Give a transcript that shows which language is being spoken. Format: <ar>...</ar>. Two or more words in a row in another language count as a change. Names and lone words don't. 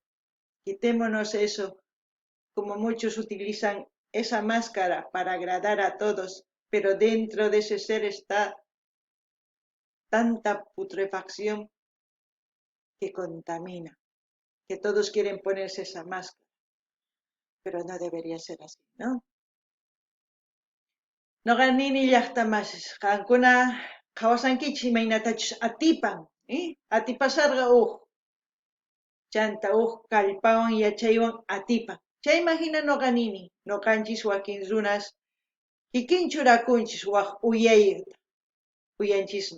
<es>Quitémonos eso, como muchos utilizan esa máscara para agradar a todos, pero dentro de ese ser está tanta putrefacción que contamina, que todos quieren ponerse esa máscara, pero no debería ser así, ¿no?</es> <qu>Noqanini llaqtamasis qankuna qawasankichis imaynatachus atipan, atipasarqa chanta kallpawan yachaywan atipan. Chayman hina noqanini, noqanchis wakin runas kikinchu rakunchis waq uyanchisman.</qu>